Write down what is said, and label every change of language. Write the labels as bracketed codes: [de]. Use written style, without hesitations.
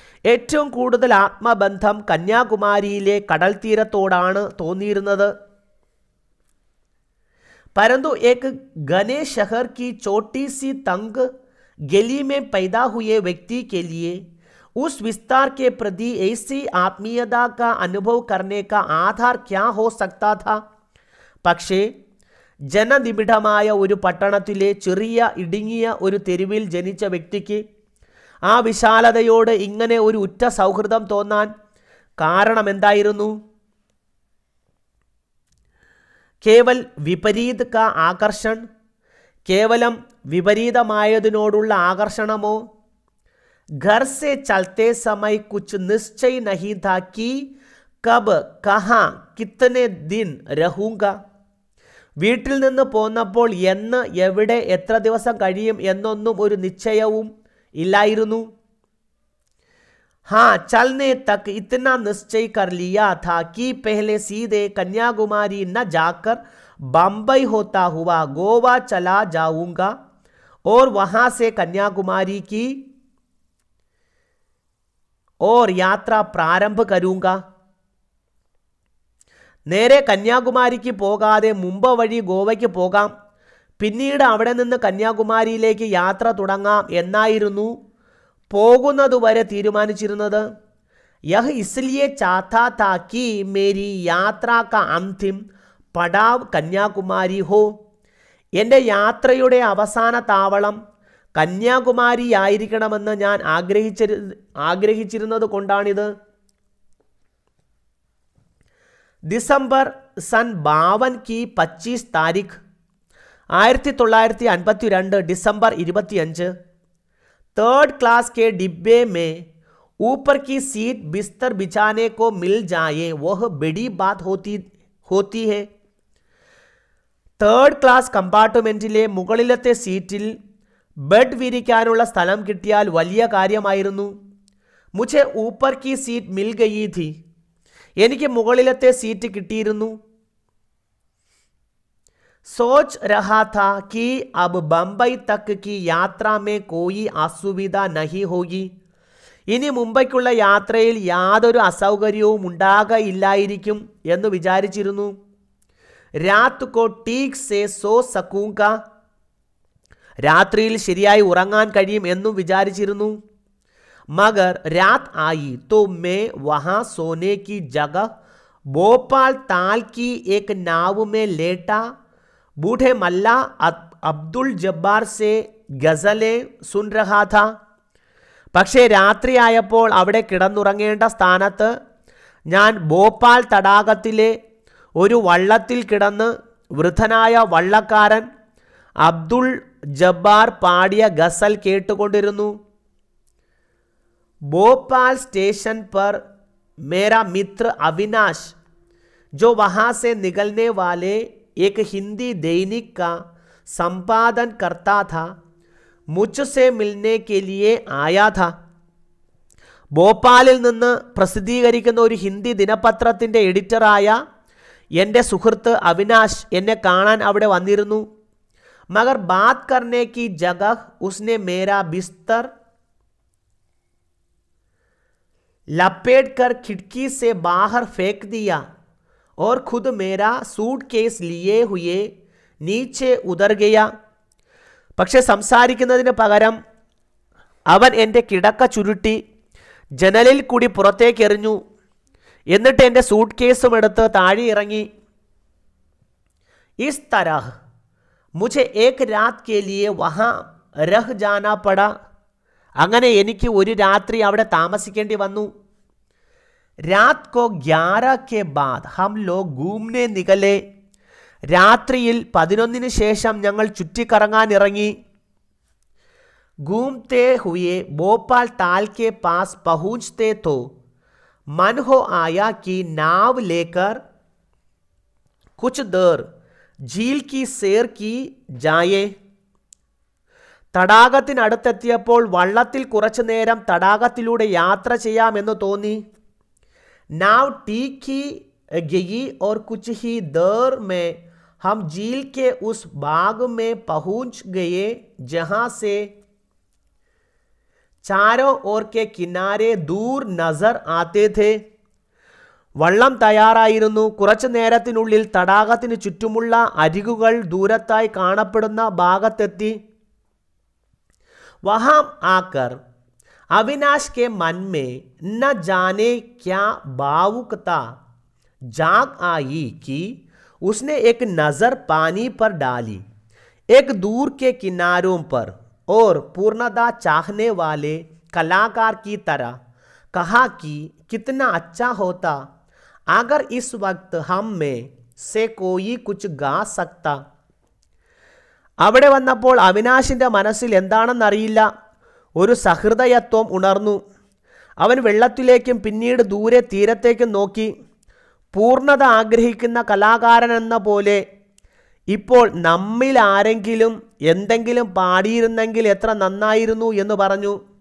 [ml] ഏറ്റവും കൂടുതൽ ആത്മബന്ധം കന്യാകുമാരിയിലെ കടൽ തീരത്തോടാണ് തോന്നിയിരുന്നത്. [hi] परंतु एक घने शहर की छोटी सी तंग गली में पैदा हुए व्यक्ति के लिए उस विस्तार के प्रति ऐसी आत्मीयता का अनुभव करने का आधार क्या हो सकता था. [ml] പക്ഷേ ജനനിബിഡമായ ഒരു പട്ടണത്തിലെ ചെറിയ ഇടുങ്ങിയ ഒരു തെരുവിൽ ജനിച്ച വ്യക്തിക്ക് ആ വിശാലതയോട് ഇങ്ങനെ ഒരു ഉറ്റ സൗഹൃദം തോന്നാൻ കാരണം എന്തായിരുന്നു? [hi] കേവൽ വിപരീത കാ ആകർഷൺ, [ml] കേവലം വിപരീതമായതിനോടുള്ള ആകർഷണമോ? [hi] घर से चलते समय कुछ निश्चय नहीं था कि कब कहाँ कितने दिन रहूँगा. [ml] വീട്ടിൽ നിന്ന് പോന്നപ്പോൾ എന്ന്, എവിടെ, എത്ര ദിവസം കഴിയും എന്നൊന്നും ഒരു നിശ്ചയവും ഇല്ലായിരുന്നു. [hi] हाँ, चलने तक इतना निश्चय कर लिया था कि पहले सीधे कन्याकुमारी न जाकर बम्बई होता हुआ गोवा चला जाऊंगा और वहाँ से कन्याकुमारी की और यात्रा प्रारंभ करूंगा. [ml] നേരെ കന്യാകുമാരിക്ക് പോകാതെ മുംബൈ വഴി ഗോവയ്ക്ക് പോകാം, പിന്നീട് അവിടെ നിന്ന് കന്യാകുമാരിയിലേക്ക് യാത്ര തുടങ്ങാം എന്നായിരുന്നു പോകുന്നതുവരെ തീരുമാനിച്ചിരുന്നത്. [hi] यह इसलिए चाहता था कि मेरी यात्रा का अंतिम पड़ाव कन्याकुमारी हो. [ml] എൻ്റെ യാത്രയുടെ അവസാന താവളം കന്യാകുമാരി ആയിരിക്കണമെന്ന് ഞാൻ ആഗ്രഹിച്ചിരുന്നത് കൊണ്ടാണിത്. [hi] दिसंबर सन 52 की 25 तारीख 1952 दिसंबर 25 थर्ड क्लास के डिब्बे में ऊपर की सीट बिस्तर बिछाने को मिल जाए वह बड़ी बात होती है. [ml] തേർഡ് ക്ലാസ് കമ്പാർട്ട്മെൻറ്റിലെ മുകളിലത്തെ സീറ്റിൽ ബെഡ് വിരിക്കാനുള്ള സ്ഥലം കിട്ടിയാൽ വലിയ കാര്യമായിരുന്നു. [hi] മുझे ऊपर की सीट मिल गई थी. [ml] എനിക്ക് മുകളിലത്തെ സീറ്റ് കിട്ടിയിരുന്നു. [hi] सोच रहा था कि अब बम्बई तक की यात्रा में कोई असुविधा नहीं होगी. [ml] ഇനി മുംബൈക്കുള്ള യാത്രയിൽ യാതൊരു അസൗകര്യവും ഉണ്ടാകയില്ലായിരിക്കും എന്ന് വിചാരിച്ചിരുന്നു. [hi] രാത് കോ ടീക് സേ സോ സകൂങ്ക, [ml] രാത്രിയിൽ ശരിയായി ഉറങ്ങാൻ കഴിയും എന്നും വിചാരിച്ചിരുന്നു. [hi] मगर रात आई तो मैं वहाँ सोने की जगह भोपाल ताल की एक नाव में लेटा बूढ़े मल्ला अब्दुल जब्बार से गज़लें सुन रहा था. [ml] പക്ഷേ രാത്രിയായപ്പോൾ അവിടെ കിടന്നുറങ്ങേണ്ട സ്ഥാനത്ത് ഞാൻ ഭോപ്പാൽ തടാകത്തിലെ ഒരു വള്ളത്തിൽ കിടന്ന് വൃദ്ധനായ വള്ളക്കാരൻ അബ്ദുൾ ജബ്ബാർ പാടിയ ഗസൽ കേട്ടുകൊണ്ടിരുന്നു. [hi] भोपाल स्टेशन पर मेरा मित्र अविनाश, जो वहाँ से निकलने वाले एक हिंदी दैनिक का संपादन करता था, मुझसे मिलने के लिए आया था. [ml] ഭോപ്പാലിൽ നിന്ന് പ്രസിദ്ധീകരിക്കുന്ന ഒരു ഹിന്ദി ദിനപത്രത്തിൻ്റെ എഡിറ്ററായ എൻ്റെ സുഹൃത്ത് അവിനാശ് എന്നെ കാണാൻ അവിടെ വന്നിരുന്നു. [hi] मगर बात करने की जगह उसने मेरा बिस्तर लपेटकर खिड़की से बाहर फेंक दिया और खुद मेरा सूटकेस लिए हुए नीचे उतर गया. [ml] പക്ഷെ സംസാരിക്കുന്നതിന് പകരം അവൻ എൻ്റെ കിടക്ക ചുരുട്ടി ജനലിൽ കൂടി പുറത്തേക്ക് എറിഞ്ഞു. എന്നിട്ട് എൻ്റെ സൂട്ട് കേസും എടുത്ത് താഴെ ഇറങ്ങി. [hi] इस तरह मुझे एक रात के लिए वहाँ रह जाना पड़ा. [ml] അങ്ങനെ എനിക്ക് ഒരു രാത്രി അവിടെ താമസിക്കേണ്ടി വന്നു. [hi] रात को 11 के बाद हम लोग घूमने निकले. [ml] രാത്രിയിൽ 11 ശേഷം ഞങ്ങൾ ചുറ്റിക്കറങ്ങാൻ ഇറങ്ങി. [hi] घूमते हुए भोपाल ताल के पास पहुंचते तो मन हो आया कि नाव लेकर कुछ देर झील की सैर की जाए. [ml] തടാകത്തിനടുത്തെത്തിയപ്പോൾ വള്ളത്തിൽ കുറച്ചു നേരം തടാകത്തിലൂടെ യാത്ര ചെയ്യാമെന്ന് തോന്നി. [hi] नाव टीकी गई और कुछ ही देर में हम झील के उस भाग में पहुंच गए जहां से चारों ओर के किनारे दूर नजर आते थे. [ml] വള്ളം തയ്യാറായിരുന്നു. കുറച്ചു നേരത്തിനുള്ളിൽ തടാകത്തിന് ചുറ്റുമുള്ള അരികുകൾ ദൂരത്തായി കാണപ്പെടുന്ന ഭാഗത്തെത്തി. [hi] वहां आकर अविनाश के मन में न जाने क्या भावुकता जाग आई कि उसने एक नज़र पानी पर डाली. एक दूर के किनारों पर और पूर्णता चाहने वाले कलाकार की तरह कहा कि कितना अच्छा होता अगर इस वक्त हम में से कोई कुछ गा सकता. [ml] അവിടെ വന്നപ്പോൾ അവിനാശിൻ്റെ മനസ്സിൽ എന്താണെന്നറിയില്ല, ഒരു സഹൃദയത്വം ഉണർന്നു. അവൻ വെള്ളത്തിലേക്കും പിന്നീട് ദൂരെ തീരത്തേക്കും നോക്കി. പൂർണ്ണത ആഗ്രഹിക്കുന്ന കലാകാരനെന്ന പോലെ ഇപ്പോൾ നമ്മിൽ ആരെങ്കിലും എന്തെങ്കിലും പാടിയിരുന്നെങ്കിൽ എത്ര നന്നായിരുന്നു എന്ന് പറഞ്ഞു.